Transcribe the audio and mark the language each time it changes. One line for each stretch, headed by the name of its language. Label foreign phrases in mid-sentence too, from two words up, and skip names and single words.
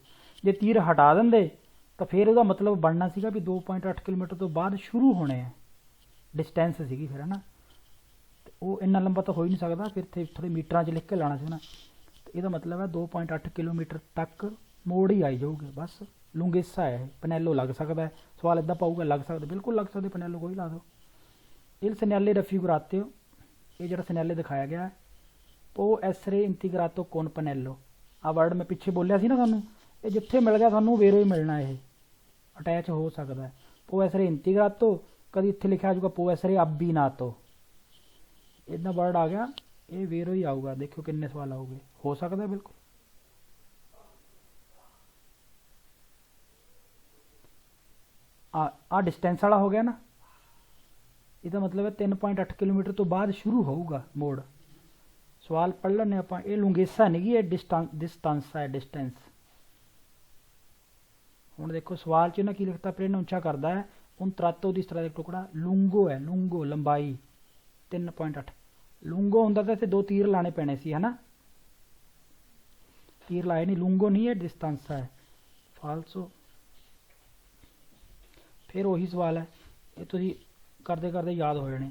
Punjabi: ਜੇ ਤੀਰ ਹਟਾ ਦਿੰਦੇ ਤਾਂ ਫਿਰ ਉਹਦਾ ਮਤਲਬ ਬਣਨਾ ਸੀਗਾ ਵੀ 2.8 ਕਿਲੋਮੀਟਰ ਤੋਂ ਬਾਅਦ ਸ਼ੁਰੂ ਹੋਣੇ ਆ, ਡਿਸਟੈਂਸ ਸੀਗੀ ਫਿਰ ਹੈ ਨਾ, ਤੇ ਉਹ ਇੰਨਾ ਲੰਬਾ ਤਾਂ ਹੋ ਹੀ ਨਹੀਂ ਸਕਦਾ, ਫਿਰ ਇੱਥੇ ਥੋੜੇ ਮੀਟਰਾਂ 'ਚ ਲਿਖ ਕੇ ਲਾਉਣਾ ਸੀ ਨਾ, ਤੇ ਇਹਦਾ ਮਤਲਬ ਹੈ 2.8 ਕਿਲੋਮੀਟਰ ਤੱਕ ਮੋੜ ਹੀ ਆਈ ਜਾਊਗੀ, ਬਸ ਲੁੰਗੇਸਾ ਹੈ। ਪਨੈਲੋ ਲੱਗ ਸਕਦਾ ਹੈ, ਸਵਾਲ ਇੱਦਾਂ ਪਾਊਗਾ, ਲੱਗ ਸਕਦਾ, ਬਿਲਕੁਲ ਲੱਗ ਸਕਦੇ, ਪਨੈਲੋ ਕੋਈ ਲਾ ਦਿਓ। ਇਹ
Italian: segnale raffigurato,
Punjabi: ਇਹ ਜਿਹੜਾ segnale ਦਿਖਾਇਆ ਗਿਆ,
Italian: può essere integrato con pannello,
Punjabi: ਆ ਵਰਡ ਮੈਂ ਪਿੱਛੇ ਬੋਲਿਆ ਸੀ ਨਾ ਤੁਹਾਨੂੰ, ਇਹ ਜਿੱਥੇ ਮਿਲ ਗਿਆ ਤੁਹਾਨੂੰ ਵੇਰੋ ਹੀ ਮਿਲਣਾ, ਇਹ ਅਟੈਚ ਹੋ ਸਕਦਾ ਹੈ।
Italian: può essere integrato,
Punjabi: ਕਦੀ ਇੱਥੇ ਲਿਖਿਆ ਜਾਊਗਾ
Italian: può essere abbinato,
Punjabi: ਇੱਦਾਂ ਵਰਡ ਆ ਗਿਆ, ਇਹ ਵੇਰੋ ਹੀ ਆਊਗਾ। ਦੇਖਿਓ ਕਿੰਨੇ ਸਵਾਲ ਆਉਗੇ, ਹੋ ਸਕਦਾ ਬਿਲਕੁਲ। ਆ ਡਿਸਟੈਂਸ ਵਾਲਾ ਹੋ ਗਿਆ ਨਾ, ਇਹਦਾ ਮਤਲਬ ਹੈ 3.8 ਕਿਲੋਮੀਟਰ ਤੋਂ ਬਾਅਦ ਸ਼ੁਰੂ ਹੋਊਗਾ ਮੋੜ। ਸਵਾਲ ਪੜ੍ਹ ਲੈਂਦੇ ਆਪਾਂ, ਇਹ ਲੁੰਗੇਸਾ ਨਹੀਂ ਗੀ, ਇਹ ਡਿਸਟੈਂਸ ਹੈ, ਡਿਸਟੈਂਸ। ਹੁਣ ਦੇਖੋ ਸਵਾਲ 'ਚ ਨਾ ਕੀ ਲਿਖਤਾ, ਪ੍ਰੇਨੁncia ਕਰਦਾ ਹੈ
Italian: un tratto di strada,
Punjabi: ਟੁਕੜਾ ਲੁੰਗੋ ਹੈ, ਲੁੰਗੋ ਲੰਬਾਈ 3.8, ਲੁੰਗੋ ਹੁੰਦਾ ਤਾਂ ਇੱਥੇ 2 ਤੀਰ ਲਾਣੇ ਪੈਣੇ ਸੀ ਹੈ ਨਾ, ਤੀਰ ਲਾਏ ਨਹੀਂ, ਲੁੰਗੋ ਨਹੀਂ ਹੈ, ਡਿਸਟੈਂਸ ਹੈ, ਫਾਲਸੋ। ਫਿਰ ਉਹੀ ਸਵਾਲ ਹੈ, ਇਹ ਤੁਸੀਂ ਕਰਦੇ ਕਰਦੇ ਯਾਦ ਹੋ ਜਾਣੇ।